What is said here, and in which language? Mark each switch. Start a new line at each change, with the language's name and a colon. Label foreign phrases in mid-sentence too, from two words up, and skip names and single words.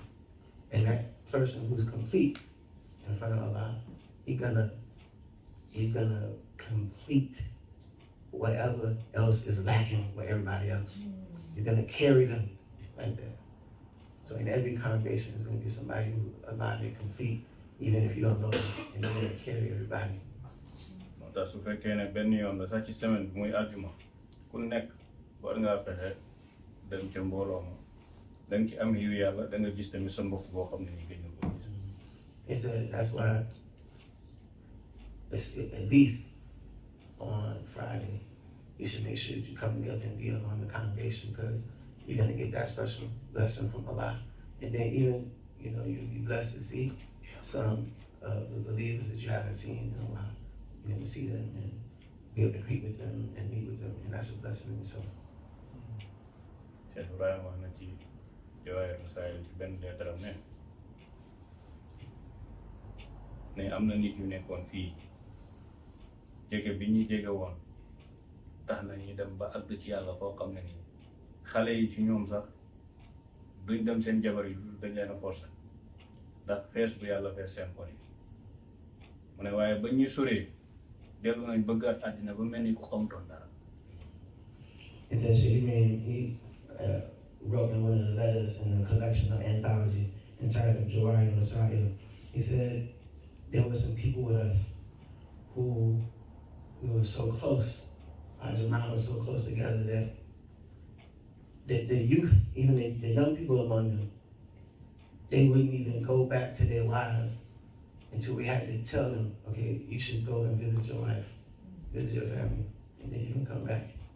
English: And that person who's complete in front of Allah, he's gonna complete whatever else is lacking with everybody else. You're gonna carry them like that. So in every congregation, there's gonna be somebody who Allah may complete, even if you don't know them, and they're gonna carry everybody.
Wolof: moo tax su fekkee ne benn yoon la sax ci semaine bi muy àjjuma ku nekk war ngaa fexe dem ca mbooloo ma da nga ci am yu yàlla da nga gis tamit sa mbokk boo xam ne nii gëj nga ko gis.
English: He said that's why at least on Friday, you should make sure you come together and be among the congregation, because you're going to get that special blessing from Allah. And then even, you'll be blessed to see some of the believers that you haven't seen in a while. You're going to see them and be able to greet with them and meet with them, and that's a blessing in itself.
Wolof: Cheikh Ibrahima wax na ci Jawaahir Rasaa'il ci benn leetaram ne am na nit yu nekkoon fii jege bi ñuy jege woon tax na ñu dem ba àgg ci yàlla foo xam ne nii xale yi ci ñoom sax duñ dem seen jabar yi dañ leen a forcer ndax fees bu yàlla fees seen xol yi mu ne waaye ba ñuy soree dellu nañ bëggaat àddina ba mel ni ku xamutoon dara.
English: And then he wrote in one of the letters in the collection of anthology entitled Jawaahir Rasaa'il. He said there were some people with us who we were so close, our Jamaat was so close together that the youth, even the young people among them, they wouldn't even go back to their wives until we had to tell them, okay, you should go and visit your wife, visit your family, and then you can come back.